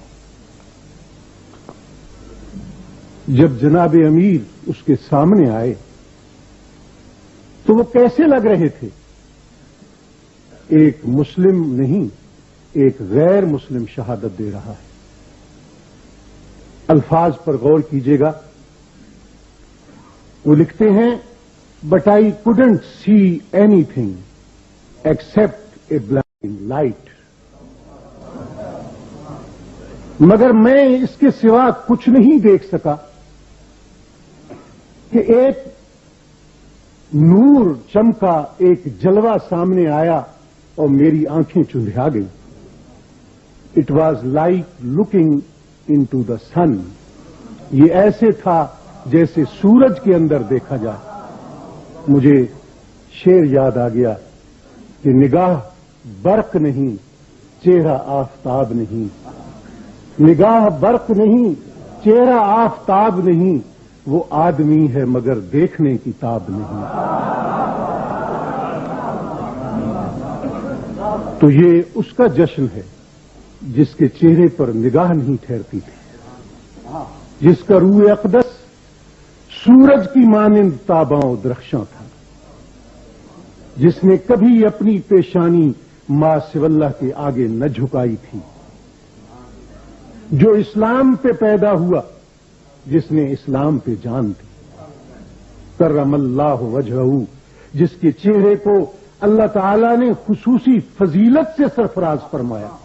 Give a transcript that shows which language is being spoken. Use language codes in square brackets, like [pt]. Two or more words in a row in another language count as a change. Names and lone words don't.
[ur] جب جناب امیر اس کے سامنے آئے تو وہ کیسے لگ رہے تھے؟ ایک مسلم نہیں، ایک غیر مسلم شہادت دے رہا ہے۔ الفاظ پر غور کیجیے گا، وہ لکھتے ہیں [en] but I couldn't see anything except a blinding light. [ur] مگر میں اس کے سوا کچھ نہیں دیکھ سکا کہ ایک نور چمکا، ایک جلوہ سامنے آیا اور میری آنکھیں چندھیا گئی۔ [en] it was like looking into the sun, [ur] یہ ایسے تھا جیسے سورج کے اندر دیکھا جائے۔ مجھے شعر یاد آ گیا کہ نگاہ برق نہیں، چہرہ آفتاب نہیں، نگاہ برق نہیں، چہرہ آفتاب نہیں، وہ آدمی ہے مگر دیکھنے کی تاب نہیں۔ تو یہ اس کا جشن ہے جس کے چہرے پر نگاہ نہیں ٹھہرتی تھی، جس کا روح اقدس سورج کی مانند تاباں و درخشاں تھا۔ جس نے کبھی اپنی پیشانی ما سوی اللہ کے آگے نہ جھکائی تھی، جو اسلام پہ پیدا ہوا، جس نے اسلام پہ جان دی، [ar] کرم اللہ وجہہ، [ur] جس کے چہرے کو اللہ تعالی نے خصوصی فضیلت سے سرفراز فرمایا،